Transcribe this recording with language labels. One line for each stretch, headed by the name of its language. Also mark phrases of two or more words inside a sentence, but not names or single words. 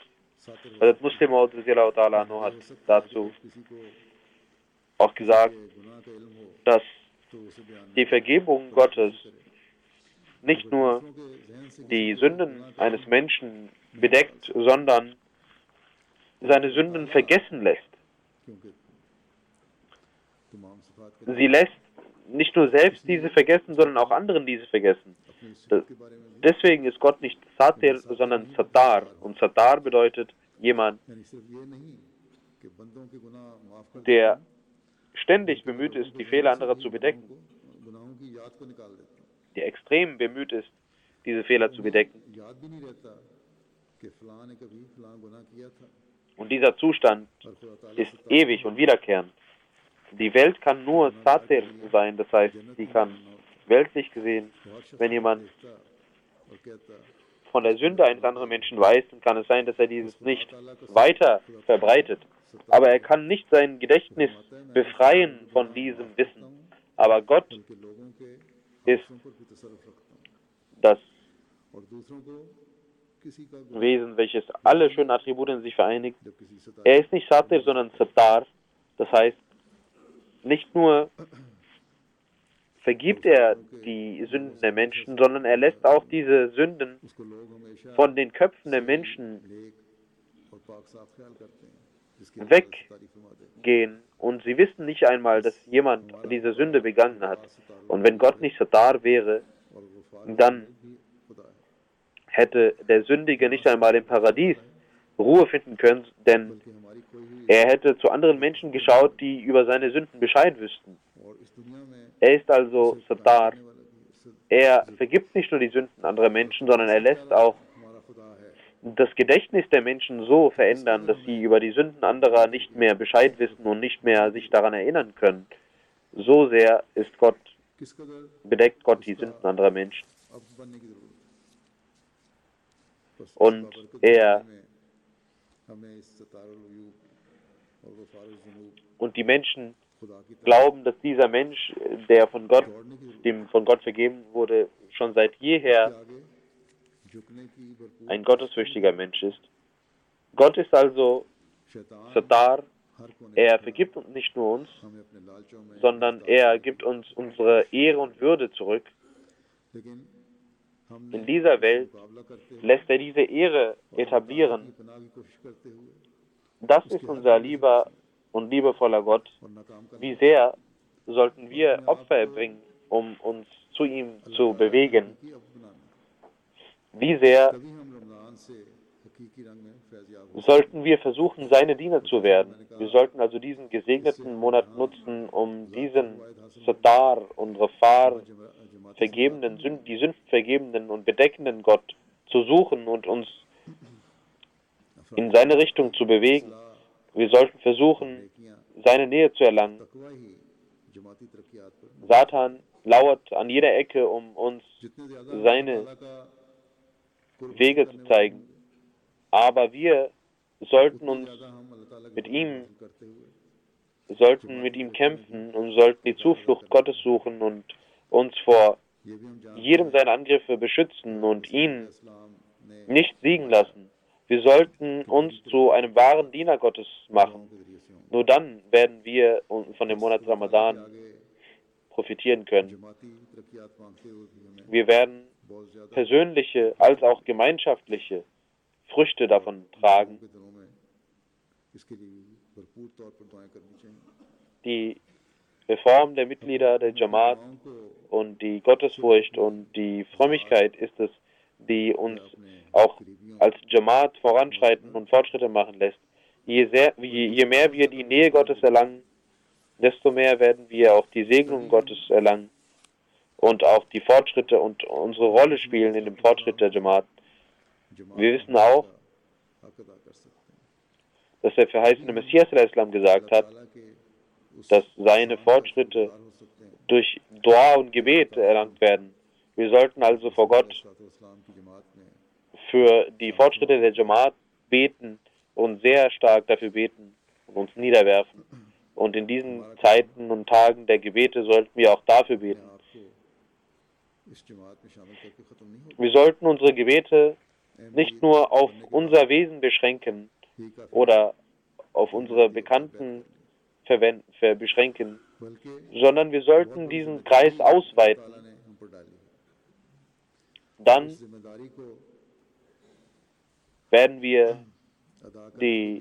Urdu: ساتر ہو
German: Hazrat Muslim Maud hat dazu
Urdu: کسی کو
German: auch gesagt,
Urdu: گناہ کا علم ہو
German: dass
Urdu: تو اسے بیان
German: die Vergebung Gottes nicht nur
Urdu: دوسروں کے ذہن سے
German: die Sünden eines Menschen bedeckt, sondern seine Sünden vergessen lässt.
Urdu: کیونکہ تمام صفات کے
German: Sie lässt nicht nur selbst diese vergessen, sondern auch anderen diese vergessen.
Urdu: اپنی صفت کے بارے میں بھی
German: Deswegen ist Gott nicht Satir, sondern Sattar. Und Sattar bedeutet jemand,
Urdu: یعنی صرف یہ نہیں کہ بندوں کے گناہ معاف کر
German: der ständig bemüht ist, die Fehler anderer zu bedecken,
Urdu: گناہوں کی یاد کو نکال دیتے ہیں
German: der extrem bemüht ist, diese Fehler zu bedecken.
Urdu: یاد بھی نہیں رہتا کہ فلاں نے کبھی فلاں گناہ کیا تھا
German: Und dieser Zustand
Urdu: اور خدا تعالیٰ
German: ist ewig und wiederkehrend. Die Welt kann nur Satir sein, das heißt, sie kann weltlich gesehen,
Urdu: بہت شخص
German: wenn jemand
Urdu: دیکھتا اور کہتا
German: von der Sünde eines anderen Menschen weiß, dann kann es sein, dass er dieses nicht weiter verbreitet. Aber er kann nicht sein Gedächtnis befreien von diesem Wissen. Aber Gott
Urdu: بلکہ لوگوں کے
German: ist
Urdu: ہاتھوں پر بھی تصرف رکھتا ہوں
German: das
Urdu: اور دوسروں کو کسی کا گناہ
German: Wesen, welches alle schönen Attribute in sich vereinigt.
Urdu: جب کسی ستا
German: Er ist nicht Satir, sondern Sattar. Das heißt, nicht nur vergibt er die Sünden der Menschen, sondern er lässt auch diese Sünden
Urdu: اس کو لوگ ہمیشہ
German: von den Köpfen der Menschen
Urdu: نیک اور پاک صاف خیال کرتے ہیں جس کی
German: Weg.
Urdu: تعریف فرما دے
German: gehen und sie wissen nicht einmal, dass jemand diese Sünde begangen hat. Und wenn Gott nicht Sattar wäre,
Urdu: اور غفار
German: dann
Urdu: بھی خدا ہے
German: hätte der Sündige nicht einmal im Paradies Ruhe finden können, denn
Urdu: بلکہ ہماری کوئی بھی
German: er hätte zu anderen Menschen geschaut, die über seine Sünden Bescheid wüssten.
Urdu: اور اس دنیا میں
German: Er ist also Sattar.
Urdu: آنے والا بھی اس سے
German: Er vergibt nicht nur die Sünden anderer Menschen, sondern er lässt auch
Urdu: ہمارا خدا ہے
German: das Gedächtnis der Menschen so verändern, dass sie über die Sünden anderer nicht mehr Bescheid wissen und nicht mehr sich daran erinnern können. So sehr ist Gott,
Urdu: کس قدر
German: bedeckt Gott die Sünden anderer Menschen.
Urdu: اب بننے کی ضرورت ہے بس
German: Und
Urdu: اس بابرکت
German: er
Urdu: میں ہمیں اس ستار العیوب اور غفار الذنوب
German: und die Menschen
Urdu: خدا کی طرف
German: glauben, dass dieser Mensch, der von Gott,
Urdu: دوڑنے کی ضرورت
German: dem von Gott vergeben wurde, schon seit
Urdu: के
German: jeher
Urdu: آگے جھکنے کی بھرپور
German: ein gottesfürchtiger Mensch ist. Gott ist also
Urdu: शैतान
German: Sattar Er vergibt uns nicht nur uns,
Urdu: ہمیں اپنے لالچوں میں
German: sondern er gibt uns unsere Ehre und Würde zurück.
Urdu: لیکن ہم نے
German: In dieser Welt
Urdu: مقابلہ کرتے ہوئے
German: lässt er diese Ehre etablieren.
Urdu: پناہ کی کوشش کرتے ہوئے
German: Das ist unser lieber und liebevoller Gott.
Urdu: اور ناکام کرنے
German: Wie sehr sollten wir Opfer erbringen, um uns zu ihm zu bewegen?
Urdu: کی اب بنانا
German: Wie sehr
Urdu: تبھی ہم رمضان سے حقیقی رنگ میں فیضیاب ہو
German: sollten wir versuchen, seine Diener zu werden? Wir sollten also diesen gesegneten Monat nutzen, um diesen Satar und Ghafar vergebenden, die Sünden vergebenden und bedeckenden Gott zu suchen und uns in seine Richtung zu bewegen. Wir sollten versuchen, seine Nähe zu erlangen.
Urdu: تقویٰ ہی جماعتی ترقیات پر
German: Satan lauert an jeder Ecke, um uns
Urdu: جتنے زیادہ
German: seine
Urdu: اللہ کا قرب
German: Wege zu zeigen. Aber wir sollten uns
Urdu: زیادہ ہم اللہ تعالیٰ
German: mit
Urdu: के
German: ihm
Urdu: حاصل کرتے ہوئے
German: sollten mit ihm kämpfen und sollten die Zuflucht Gottes suchen und uns vor
Urdu: یہ بھی ہم جانتے
German: jedem seiner Angriffe beschützen und ihn
Urdu: ہیں اسلام نے
German: nicht siegen lassen. Wir sollten uns zu einem wahren Diener Gottes machen.
Urdu: کے ذریعے سے ہوں
German: Nur dann werden wir von dem Monat Ramadan
Urdu: आगे
German: profitieren können.
Urdu: جماعتی ترقیات مانگتے ہوئے بھی ہمیں
German: Wir werden
Urdu: بہت زیادہ
German: persönliche als auch gemeinschaftliche Früchte davon tragen.
Urdu: کے دنوں میں اس کے لیے بھرپور طور پر دعائیں کرنی چاہئیں
German: Die Reform der Mitglieder der Jamaat
Urdu: دعاؤں کو
German: und die Gottesfurcht und die Frömmigkeit ist es, die uns auch als Jamaat voranschreiten und Fortschritte machen lässt. Je mehr wir die Nähe Gottes erlangen, desto mehr werden wir auch die Segnung Gottes erlangen und auch die Fortschritte und unsere Rolle spielen in dem Fortschritt der Jamaat. Wir wissen auch,
Urdu: حق ادا کر سکتے ہیں
German: dass der verheißene Messias al-Islam gesagt hat,
Urdu: تعالیٰ کے اس
German: dass seine Fortschritte
Urdu: ہو سکتے ہیں
German: durch Dua und Gebet erlangt werden. Wir sollten also vor Gott
Urdu: اسلام کی جماعت میں
German: für die Fortschritte der Jamaat beten und sehr stark dafür beten und uns niederwerfen. Und in diesen Zeiten und Tagen der Gebete sollten wir auch dafür beten.
Urdu: آپ کو اس جماعت میں شامل کر کے ختم نہیں ہوگا
German: Wir sollten unsere Gebete nicht nur auf unser Wesen beschränken
Urdu: ہی کافی
German: oder auf unsere Bekannten beschränken,
Urdu: बल्कि
German: sondern wir sollten diesen Kreis ausweiten.
Urdu: تعالیٰ نے ہم پر ڈالی ہے
German: Dann
Urdu: اس ذمہ داری کو
German: werden wir
Urdu: ادا کرنے
German: die,